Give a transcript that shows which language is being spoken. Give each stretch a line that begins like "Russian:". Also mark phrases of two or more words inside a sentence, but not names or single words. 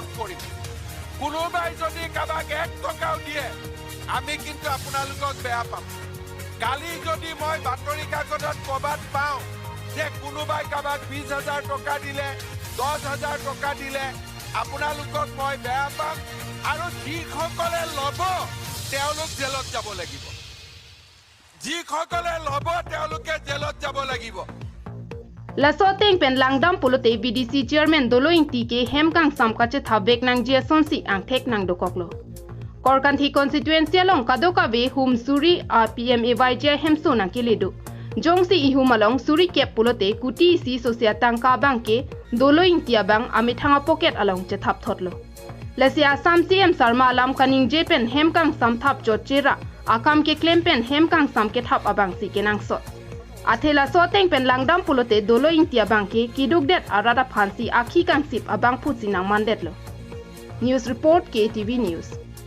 Assamese: কৰিম কোনোবাই যদি কাবাক 1 টকাও দিয়ে আমি কিন্তু আপোনালোকক বেয়া পাম কালি যদি মই বাতৰি কাকতত কবাত পাওঁ যে কোনোবাই কাবাক 20,000 টকা দিলে 10,000 টকা দিলে আপোনালোকক মই বেয়া পাম আৰু যিসকলে ল'ব তেওঁলোক জেলত যাব লাগিব যিসকলে ল'ব তেওঁলোকে জেলত যাব লাগিব
Karbi: lasoteng pen langdam pulote
English: VDC chairman
Karbi: Doloi ke hemkang samkache thabek nang jia sonsi angthek nang dokoklo Korkanthi constituency along kadoka be hum suri a PMAYG hemso nang kiledo jongsi ihumalong suri kep pulote kuti si sosia tangka bangke Doloi Engti bang ami thanga pocket along che thap thotlo lesia sam CM Sarma alam kaning jepen hemkang sam thap chot chira akam ke claim pen hemkang sam ke thap abang si kenang sot athela soteng pen langdam pulote Doloi Engti bang ke kiduk det arada phansi akhi kang sip abang phu sinang mandet lo
English: News report KTV News